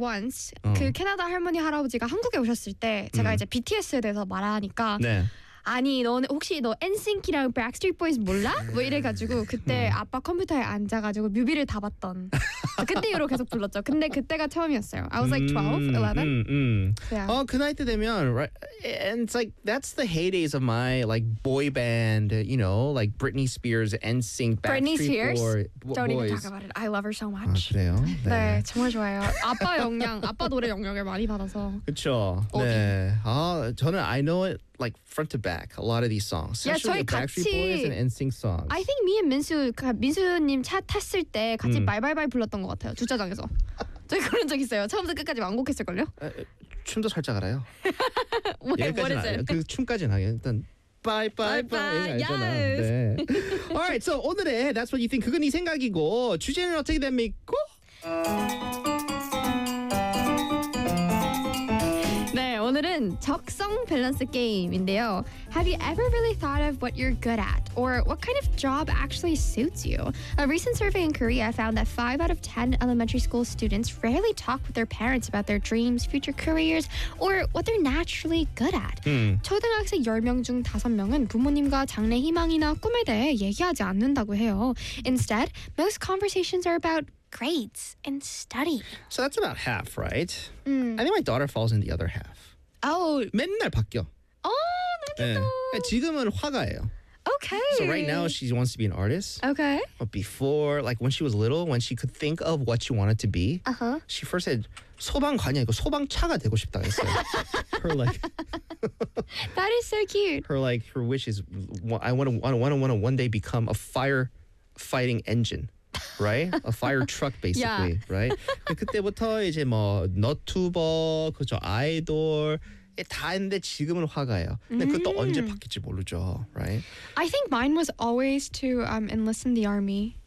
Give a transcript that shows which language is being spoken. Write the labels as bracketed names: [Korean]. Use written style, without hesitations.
[Korean] once 그 캐나다 할머니 할아버지가 한국에 오셨을 때 제가 이제 BTS에 대해서 말하니까 네. 아니 너는 혹시 너 NSYNC이랑 Backstreet Boys 몰라? 뭐 이래가지고 그때 아빠 컴퓨터에 앉아가지고 뮤비를 다 봤던 그때 이후로 계속 불렀죠. 근데 그때가 처음이었어요. [English] I was like 12, 11. Yeah. [Korean] 어, 그 나이 때 되면 [English] right, and it's like that's the heydays of my like boy band, you know, like Britney Spears, NSYNC, Backstreet Spears? Boys. Don't even talk about it. I love her so much. [Korean] 아, 그래요? 네. 네, 정말 좋아요. 아빠 영향, 아빠 노래 영향을 많이 받아서. 그쵸. 네. 아, 저는 [English] I know it. Like front to back, a lot of these songs. Yeah, especially the Backstreet Boys and NSYNC songs. I think me and Minsu, [Korean] 민수님 차 탔을 때 같이 Bye Bye Bye 불렀던 것 같아요. 주차장에서. 저희 그런 적 있어요. 처음부터 끝까지 완곡했을걸요? 춤도 살짝 알아요. 여기까지는 알아요. 그 춤까지는 알아요. 일단 Bye Bye Bye. [English] Yes. [Korean] 네. [English] All right, so [Korean] 오늘의 That's What You Think, 그건 네 생각이고 주제는 어떻게 됩니까? 오늘은 적성 밸런스 게임인데요. [English] Have you ever really thought of what you're good at? Or what kind of job actually suits you? A recent survey in Korea found that 5 out of 10 elementary school students rarely talk with their parents about their dreams, future careers, or what they're naturally good at. [Korean] 초등학생 10명 중 5명은 부모님과 장래 희망이나 꿈에 대해 얘기하지 않는다고 해요. [English] Instead, most conversations are about grades and study. So that's about half, right? I think my daughter falls in the other half. Oh. [Korean] 맨날 바뀌어. [English] Oh, [Korean] 네. 지금은 화가예요. [English] Okay. So right now she wants to be an artist. Okay. But before, like when she was little, when she could think of what she wanted to be, uh-huh. [Korean] she first said 소방관이 아니고 소방차가 되고 싶다 했어요. [English] Her like. That is so cute. Her like her wish is I want to one day become a fire fighting engine. Right? A fire truck, basically. Yeah. Right? [Korean] 그때부터 이제 뭐 너튜버, 그죠 아이돌 다 했는데 지금은 화가예요. 근데 그것도 언제 바뀔지 모르죠. [English] Right? I think mine was always to enlist in the army.